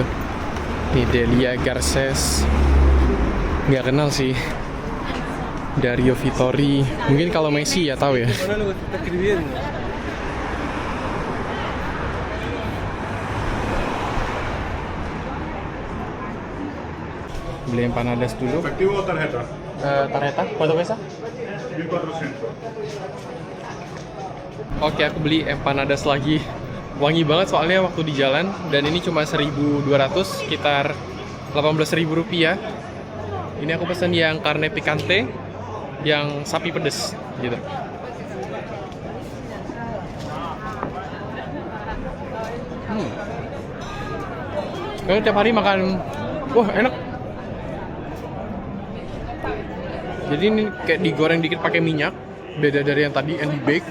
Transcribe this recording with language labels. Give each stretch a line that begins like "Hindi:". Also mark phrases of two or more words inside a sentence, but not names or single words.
Indonesian: Nih Delia Garces, nggak kenal sih. Dario Vittori, mungkin kalau Messi ya tahu ya. Beli empanadas dulu.
Spanish: ¿Efectivo o tarjeta? Tarjeta, ¿cuánto pesa?
Indonesian: 1400. Oke, aku beli empanadas lagi. Wangi banget soalnya waktu di jalan. Dan ini cuma 1.200, sekitar 18.000 rupiah. Ini aku pesan yang
Spanish: carne picante,
Indonesian: yang sapi pedes gitu. Kayaknya tiap hari makan, wah enak. Jadi ini kayak digoreng dikit pakai minyak, beda dari yang tadi yang di bake.